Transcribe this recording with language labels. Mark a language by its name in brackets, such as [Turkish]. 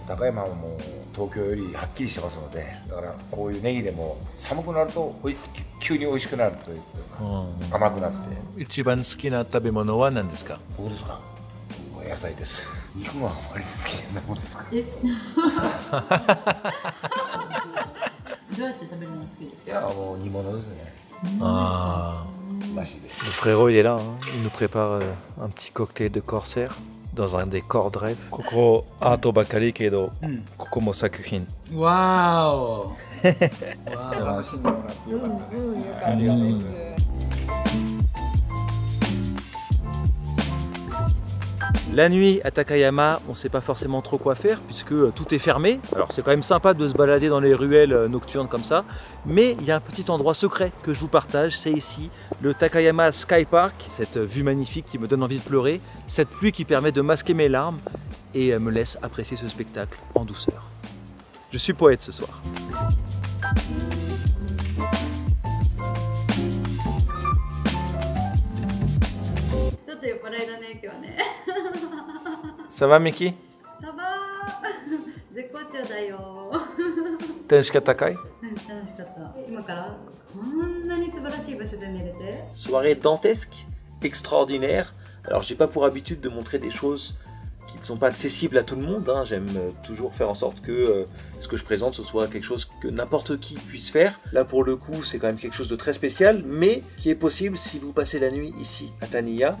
[Japanese] 高山はもう東京よりはっきりしてますので、だからこういうネギでも寒くなると急に美味しくなるという、甘くなって。一番好きな食べ物は何ですか？僕ですか？野菜です。肉はあまり好きじゃないもんですか。どうやって食べるのが好きですか？いや、もう煮物ですね。 [French] Le frérot il est là, il nous prépare un petit cocktail de corsaire dans un des corps de rêve. [Japanese] ここアートばかりけど、ここも作品。わーお。楽しんでもらってよかった。ありがとうございます。 [French] La nuit à Takayama, on ne sait pas forcément trop quoi faire puisque tout est fermé. Alors c'est quand même sympa de se balader dans les ruelles nocturnes comme ça, mais il y a un petit endroit secret que je vous partage, c'est ici, le Takayama Sky Park, cette vue magnifique qui me donne envie de pleurer, cette pluie qui permet de masquer mes larmes et me laisse apprécier ce spectacle en douceur. Je suis poète ce soir. Ça va, Miki? Ça va. [Japanese] 絶好調だよ。楽しかったかい？楽しかった。今からこんなに素晴らしい場所で寝れて。 [French] Soirée dantesque, extraordinaire. Alors j'ai pas pour habitude de montrer des choses qui ne sont pas accessibles à tout le monde. J'aime toujours faire en sorte que ce que je présente ce soit quelque chose que n'importe qui puisse faire. Là pour le coup c'est quand même quelque chose de très spécial, mais qui est possible si vous passez la nuit ici à Taniya.